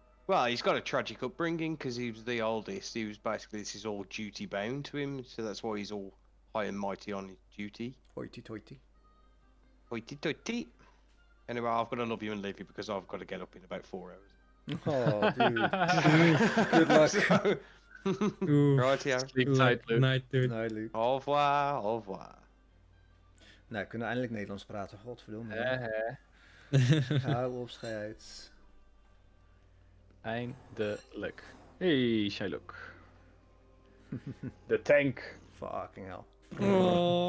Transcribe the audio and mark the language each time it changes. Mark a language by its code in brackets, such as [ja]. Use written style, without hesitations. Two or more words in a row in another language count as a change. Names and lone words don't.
[en] Well, he's got a tragic upbringing because he was the oldest. He was basically, this is all duty bound to him, so that's why he's all high and mighty on his duty. Hoity toity. Hoity toity. Anyway, I've got to love you and leave you because I've got to get up in about 4 hours. Oh, dude. Good luck. So, Oeh. right, yeah. Sleep tight, Luke. Night, dude. [nl] Nee, Luc. [fr] Au revoir, au revoir. [nl] Nou, we kunnen eindelijk Nederlands praten. Godverdomme. Hou op, scheids. Eindelijk. Hey, Shylock. De tank. [en] Fucking hell. Oh.